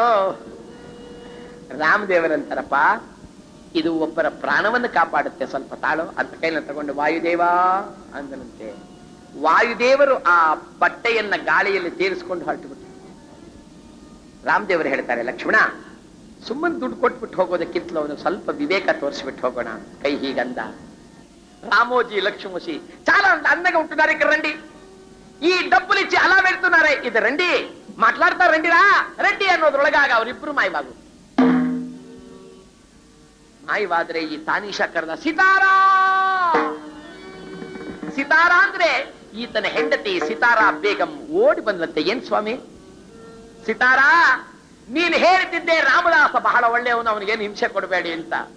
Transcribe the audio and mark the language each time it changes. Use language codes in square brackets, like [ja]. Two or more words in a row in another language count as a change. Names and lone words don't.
[kn] ರಾಮದೇವರಂತಾರಪ್ಪ, ಇದು ಒಬ್ಬರ ಪ್ರಾಣವನ್ನು ಕಾಪಾಡುತ್ತೆ, ಸ್ವಲ್ಪ ತಾಳು ಅಂತ ಕೈನ ತಗೊಂಡು ವಾಯುದೇವ ಅಂದನಂತೆ. ವಾಯುದೇವರು ಆ ಬಟ್ಟೆಯನ್ನ ಗಾಳಿಯಲ್ಲಿ ತೇರಿಸಿಕೊಂಡು ಹೊರಟುಬಿಟ್ಟು. ರಾಮದೇವರು ಹೇಳ್ತಾರೆ, ಲಕ್ಷ್ಮಣ ಸುಮ್ಮನೆ ದುಡ್ಡು ಕೊಟ್ಬಿಟ್ಟು ಹೋಗೋದಕ್ಕಿಂತಲೂ ಅವನು ಸ್ವಲ್ಪ ವಿವೇಕ ತೋರಿಸ್ಬಿಟ್ಟು ಹೋಗೋಣ. ಕೈ ಹೀಗಂದ. [te] రామోజీ లక్ష్మోజీ చాలా అందంగా ఉంటున్నారు ఇక్కడ, రండి. ఈ డబ్బులు ఇచ్చి అలా వెళ్తున్నారే, ఇది రండి, మాట్లాడతారు, రండిరా రండి [kn] ಅನ್ನೋದ್ರೊಳಗಾಗ ಅವರಿಬ್ರು ಮಾಯವಾಗು. ಮಾಯವಾದ್ರೆ ಈ ತಾನೀಶಾ ಕರೆದ, ಸಿತಾರಾ ಸಿತಾರಾ ಅಂದ್ರೆ ಈತನ ಹೆಂಡತಿ ಸಿತಾರಾ ಬೇಗಂ ಓಡಿ ಬಂದಂತೆ. ಏನ್ ಸ್ವಾಮಿ ಸಿತಾರಾ, ನೀನು ಹೇಳ್ತಿದ್ದೆ ರಾಮದಾಸ ಬಹಳ ಒಳ್ಳೆಯವನು, ಅವನಿಗೇನು ಹಿಂಸೆ ಕೊಡಬೇಡಿ ಅಂತ.